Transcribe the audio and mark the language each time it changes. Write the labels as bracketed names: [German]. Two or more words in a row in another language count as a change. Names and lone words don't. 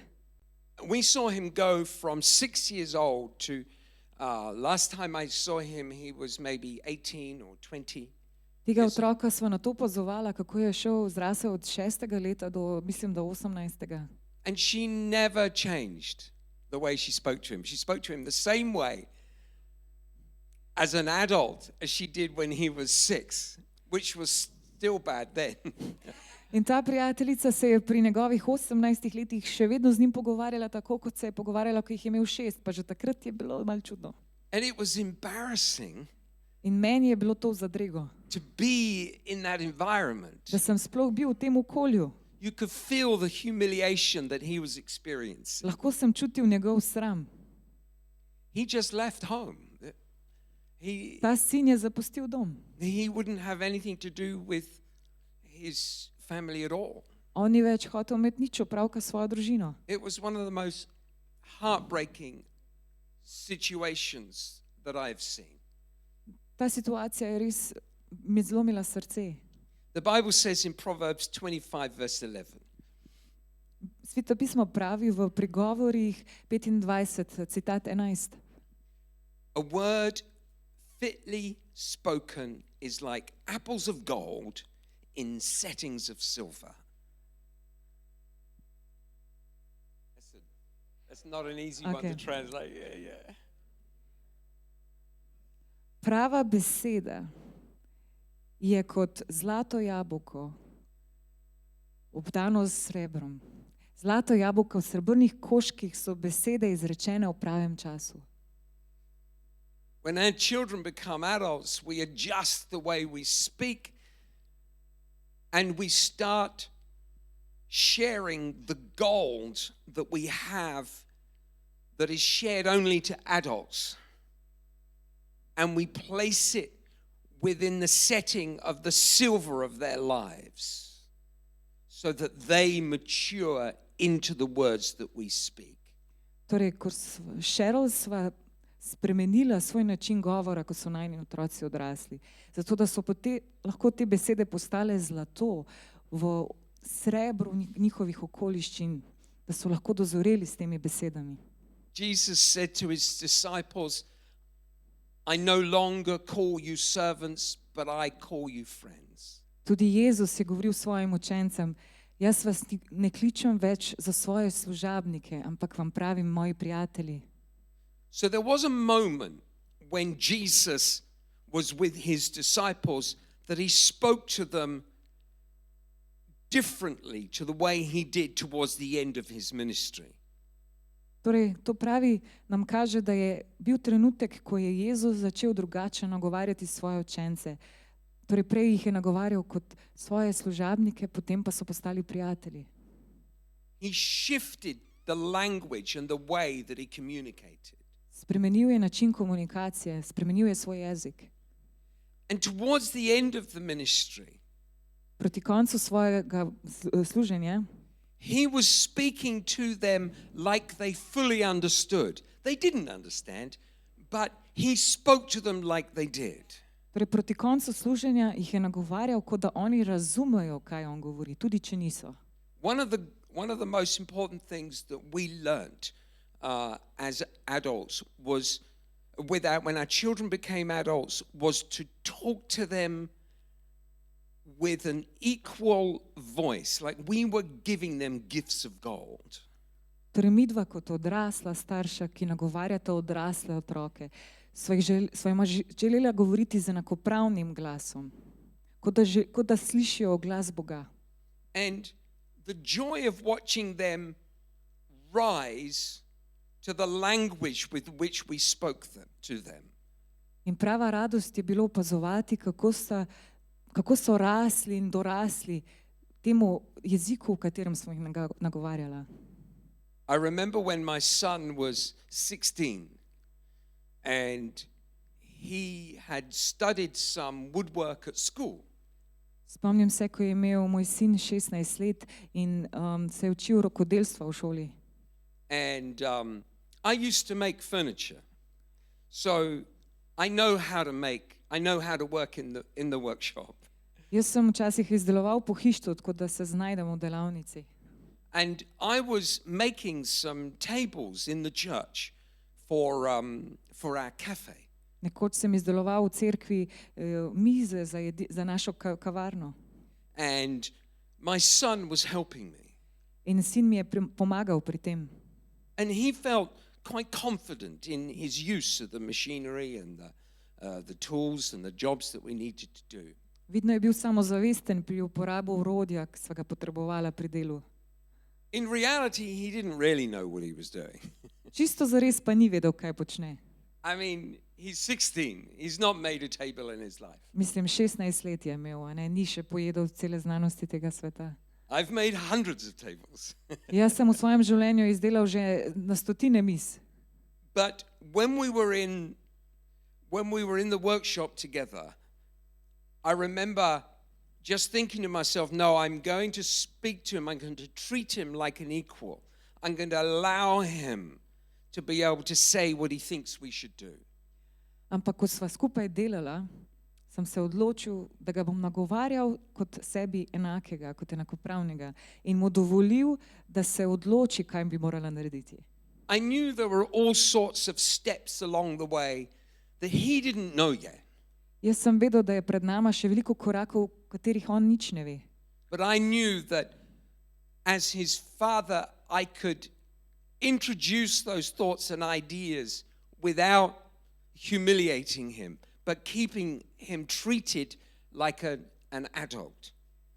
[English] We saw him go from 6 years old to, last time I saw him, he was maybe 18 or 20. [Slovenian] Tega otroka sva na to opazovala, kako je šel zrasel od 6. leta do, mislim, do 18. [English] And she never changed the way she spoke to him. She spoke to him the same way as an adult as she did when he was 6, which was still bad then. [Slovenian] In ta prijateljica se je pri njegovih 18 letih še vedno z njim pogovarjala tako, kot se je pogovarjala, ko jih je imel 6, pa že takrat je bilo malo čudno. [English] And it was embarrassing. [Slovenian] In meni je bilo to v zadrego. [English] To be in that environment. [Slovenian] Da sem sploh bil v tem okolju. [English] You could feel the humiliation that he was experiencing. [Slovenian] Lahko sem čutil njegov sram. [English] He just left home. [Slovenian] Ta sin je zapustil dom. [English] He wouldn't have anything to do with his family at all. [Slovenian] On ni več hotel imeti nič opravka s svojo družino. [English] It was one of the most heartbreaking situations that I've seen. [Slovenian] Ta situacija je res mi zlomila srce. [English] The Bible says in Proverbs 25 verse 11. [Slovenian] Sveto pismo pravi v Prigovorih 25, citat 11. [English] A word fitly spoken is like apples of gold in settings of silver. That's not an easy one to translate. Yeah. [Slovenian] Prava beseda je kot zlato jabolko obdano s srebrom, Zlato jabolko v srebrnih koščkih so besede izrečene v pravem času. [English] When our children become adults, we adjust the way we speak and we start sharing the gold that we have that is shared only to adults. And we place it within the setting of the silver of their lives so that they mature into the words that we speak. [Slovenian] Torej, ko Cheryl sva spremenila svoj način govora, ko so najini otroci odrasli, zato da so lahko te besede postale zlato v srebru njihovih okoliščin, da so lahko dozoreli s temi besedami. [English] Jesus said to his disciples, I no longer call you servants, but I call you friends. [Slovenian] Tudi Jezus je govoril svojim učencem, jaz vas ne kličem več za svoje služabnike, ampak vam pravim moji prijatelji. [English] So there was a moment when Jesus was with his disciples that he spoke to them differently to the way he did towards the end of his ministry. [Slovenian] Torej, to pravi, nam kaže, da je bil trenutek, ko je Jezus začel drugače nagovarjati svoje učence. Torej, prej jih je nagovarjal kot svoje služabnike, potem pa so postali prijatelji. [English] He shifted the language and the way that he communicated. [Slovenian] Spremenil je način komunikacije, spremenil je svoj jezik. [English] And towards the end of the ministry, [Slovenian] Proti koncu svojega služenja [English] he was speaking to them like they fully understood. They didn't understand, but he spoke to them like they did. [Slovenian] Torej, proti koncu služenja jih je nagovarjal, kot da oni razumejo, kaj on govori, tudi če niso. [English] One of the most important things that we learned as adults was, when our children became adults, was to talk to them with an equal voice, like we were giving them gifts of gold. [Slovenian] Torej, midva kot odrasla starša, ki nagovarjata odrasle otroke, sva jima želela govoriti z enakopravnim glasom, kot da slišijo glas Boga. [English] And the joy of watching them rise to the language with which we spoke to them. [Slovenian] In prava radost je bilo opazovati, kako so rasli in dorasli temu jeziku, v katerem smo jih nagovarjala. [English] I remember when my son was 16 and he had studied some woodwork at school. [Slovenian] Spomnim se, ko je imel moj sin 16 let in se je učil rokodelstva v šoli. [English] And I used to make furniture. So I know how to work in the workshop. [Slovenian] Jaz sem včasih izdeloval pohištvo, tako da se znajdem v delavnici. [English] And I was making some tables in the church for our cafe. [Slovenian] Nekoč sem izdeloval v cerkvi mize za našo kavarno. [English] And my son was helping me. [Slovenian] In sin mi je pomagal pri tem. [English] And he felt quite confident in his use of the machinery and the tools and the jobs that we needed to do. [Slovenian] Vidno je bil samozavesten pri uporabi orodja, ki sva ga potrebovala pri delu. [English] In reality, he didn't really know what he was doing. [Slovenian] Čisto zares pa ni vedel, kaj počne. [English] I mean, he's 16. He's not made a table in his life. [Slovenian] Mislim, 16 let je imel, ni še pojedel cele znanosti tega sveta. [English] I've made hundreds of tables. [Slovenian] Jaz sem v svojem življenju izdelal že na stotine miz. [English] But when we were in the workshop together, I remember just thinking to myself, no, I'm going to speak to him. I'm going to treat him like an equal. I'm going to allow him to be able to say what he thinks we should do. [Slovenian] Ampak ko sva skupaj delala, sem se odločil, da ga bom nagovarjal kot sebi enakega, kot enakopravnega in mu dovolil, da se odloči, kaj bi morala narediti. [English] I knew there were all sorts of steps along the way that he didn't know yet. [Slovenian] Jaz sem vedel, da je pred nama še veliko korakov, katerih on nič ne ve. [English] But I knew that as his father, I could introduce those thoughts and ideas without humiliating him, but keeping him treated like an adult.